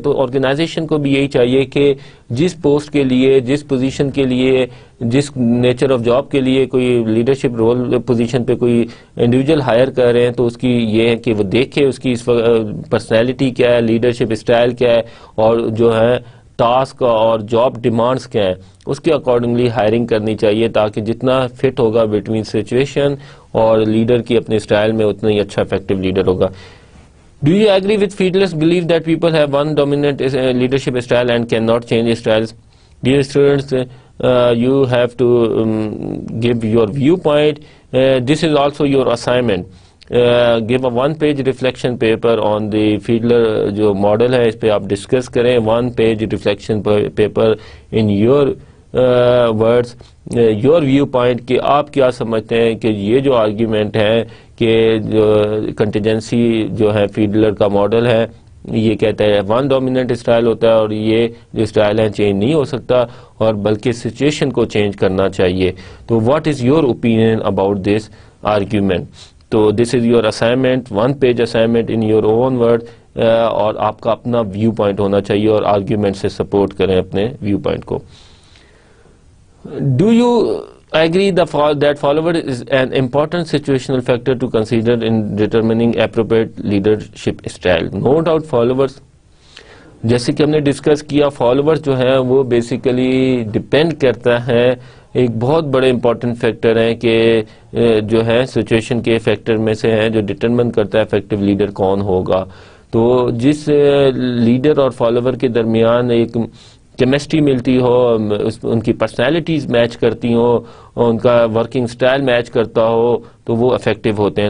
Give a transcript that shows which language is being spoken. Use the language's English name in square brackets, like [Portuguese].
[Urdu] تو آرگنائزیشن کو بھی یہی چاہیے کہ جس پوسٹ کے لیے، جس پوزیشن کے لیے، جس نیچر آف جاب کے لیے کوئی لیڈرشپ رول پوزیشن پہ کوئی انڈیویجول ہائر کر رہے ہیں، تو اس کی یہ ہے کہ وہ دیکھے اس کی پرسنالٹی کیا ہے، لیڈرشپ اسٹائل کیا ہے، اور جو ہے ٹاسک اور جاب ڈیمانڈز کیا ہیں، اس کے اکارڈنگلی ہائرنگ کرنی چاہیے، تاکہ جتنا فٹ ہوگا بٹوین سچویشن اور لیڈر کی اپنے اسٹائل میں اتنا ہی اچھا افیکٹو لیڈر ہوگا. [English] Do you agree with Fiedler's belief that people have one dominant leadership style and cannot change styles? Dear students, you have to give your viewpoint. This is also your assignment. Give a one-page reflection paper on the Fiedler [Urdu] جو model ہے، اس پہ آپ discuss کریں. [English] one-page reflection paper in your words, your viewpoint [Urdu] کہ آپ کیا سمجھتے ہیں کہ یہ جو آرگیومنٹ ہے کہ جو کنٹیجنسی جو ہے فیڈلر کا ماڈل ہے، یہ کہتا ہے ون ڈومیننٹ اسٹائل ہوتا ہے اور یہ جو اسٹائل ہے چینج نہیں ہو سکتا، اور بلکہ سچویشن کو چینج کرنا چاہیے. تو [English] What is your opinion about this argument? [Urdu] تو [English] this is your assignment, one page assignment in your own word, [Urdu] اور آپ کا اپنا ویو پوائنٹ ہونا چاہیے اور آرگیومنٹ سے سپورٹ کریں اپنے ویو پوائنٹ کو. [English] Do you agree that follower is an important situational factor to consider in determining appropriate leadership style? No doubt followers، [Urdu] جیسے کہ ہم نے ڈسکس کیا، فالوورز جو ہیں وہ بیسیکلی ڈپینڈ کرتا ہے، ایک بہت بڑے امپورٹنٹ فیکٹر ہیں کہ جو ہے سچویشن کے فیکٹر میں سے ہیں جو ڈٹرمن کرتا ہے افیکٹو لیڈر کون ہوگا. تو جس لیڈر اور فالوور کے درمیان ایک کیمسٹری ملتی ہو، ان کی پرسنالٹیز میچ کرتی ہوں، ان کا ورکنگ سٹائل میچ کرتا ہو، تو وہ افیکٹو ہوتے ہیں.